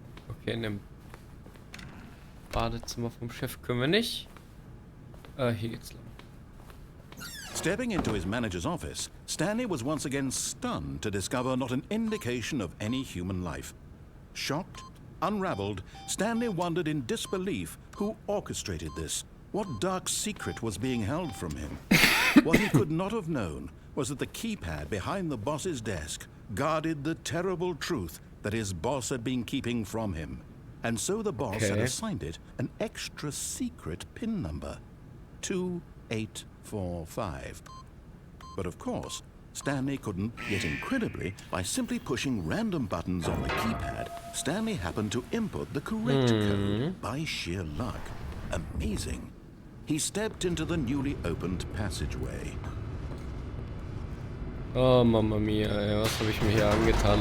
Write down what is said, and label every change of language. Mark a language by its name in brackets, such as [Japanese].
[German] Okay, in dem Badezimmer vom Chef können wir nicht. Hier geht's lang. [English] Stepping into his manager's office, Stanley was once again stunned to discover not an indication of any human life. Shocked, unraveled, Stanley wondered in disbelief who orchestrated this. What dark secret was being held from him? What he could not have known was that the keypad behind the boss's desk guarded the terrible truth that his boss had been keeping from him. And so the boss had assigned it an extra secret PIN number, 2845. But of course, Stanley couldn't, yet incredibly, by simply pushing random buttons on the keypad, Stanley happened to input the correct code by sheer luck. Amazing. He stepped into the newly opened passageway. [German] Oh, Mama Mia, ey, was habe ich mir hier angetan?